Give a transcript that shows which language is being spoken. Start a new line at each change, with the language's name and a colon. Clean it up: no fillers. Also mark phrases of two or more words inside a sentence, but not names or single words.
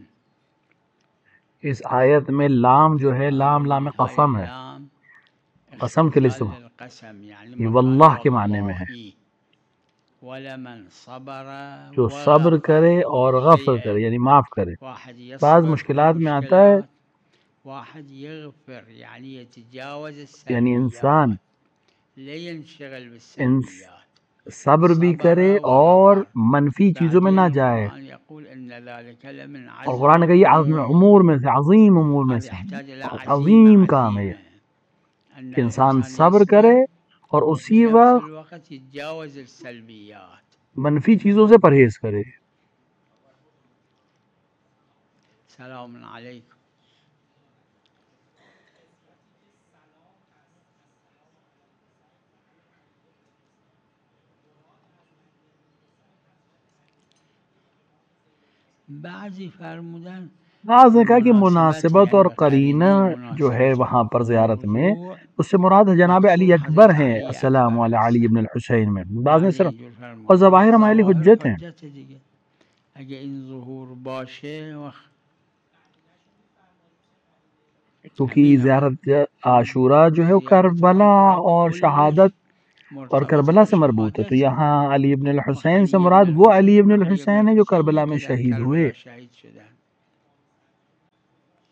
Urdu: اس آیت میں لام جو ہے لام قسم ہے، قسم کے لیے یہ واللہ کے معنی میں ہے.
Arabic: ولمن صبر
Urdu: جو صبر کرے اور غفر کرے یعنی معاف کرے. بعض مشکلات میں آتا ہے
Arabic: واحد يغفر يعني يتجاوز
Urdu: یعنی انسان
Arabic: لا ينشغل بالسلبيات،
Urdu: صبر بھی کرے اور منفی چیزوں میں نہ جائے. اور قرآن کا یہ امور میں سے عظیم امور میں سے عظیم کام ہے کہ انسان صبر کرے اور اسی وقت منفی چیزوں سے پرہیز کرے.
Arabic: سلام علیکم.
Persian: بعضی فرمودن
Urdu: بعض نے کہا کہ مناسبت اور قرینہ جو ہے وہاں پر زیارت میں اس سے مراد جناب علی اکبر ہیں
Arabic: السلام علی علی ابن الحسین
Urdu: میں. بعض نے صرف اور ظواہر ہمارے لیے حجت ہیں
Persian: اگه این ظهور باشه
Urdu: کیونکہ زیارت عاشورہ جو ہے وہ کربلا اور شہادت اور کربلا سے مربوط ہے. تو یہاں علی ابن الحسین سے مراد وہ علی ابن الحسین ہے جو کربلا میں شہید ہوئے.